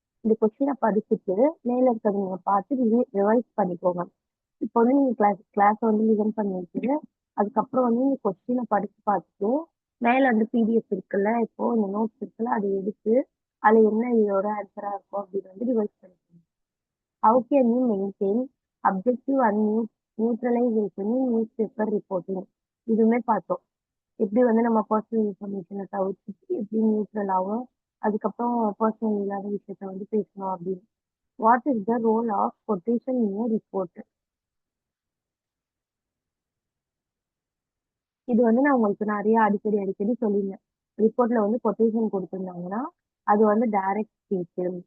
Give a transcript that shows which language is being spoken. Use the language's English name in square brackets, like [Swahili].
[Tamil] இந்த கொஸ்டினை படிச்சுட்டு மேல இருக்கிறத நீங்க பார்த்து ரிவைஸ் பண்ணிக்கோங்க. இப்போ வந்து நீங்க கிளாஸ் வந்து லிசன் பண்ணிட்டு அதுக்கப்புறம் வந்து நீங்க கொஸ்டினை படிச்சு பார்த்துட்டு மேல வந்து பிடிஎஃப் இருக்குல்ல, இப்போ இந்த நோட்ஸ் இருக்குல்ல, அதை எடுத்து அதுல என்ன இதோட ஆன்சரா இருக்கும் அப்படின்னு வந்து ரிவைஸ் பண்ணிக்கோங்க. [English] How can you maintain objective and neutralization in newspaper reporting? [Tamil] இதுவுமே பார்த்தோம். எப்படி வந்து நம்ம பர்சனல் இன்ஃபர்மேஷனை தவிர்த்துட்டு எப்படி நியூட்ரலாகவும் அதுக்கப்புறம் பர்சனல் இல்லாத விஷயத்த வந்து பேசணும் அப்படின்னு. [English] What is the role of quotation in report? [Tamil] இது வந்து நான் உங்களுக்கு நிறைய அடிக்கடி அடிக்கடி சொல்லியிருந்தேன். ரிப்போர்ட்ல வந்து கொட்டேஷன் கொடுத்துருந்தாங்கன்னா அது வந்து டைரக்ட் ஸ்பீச்.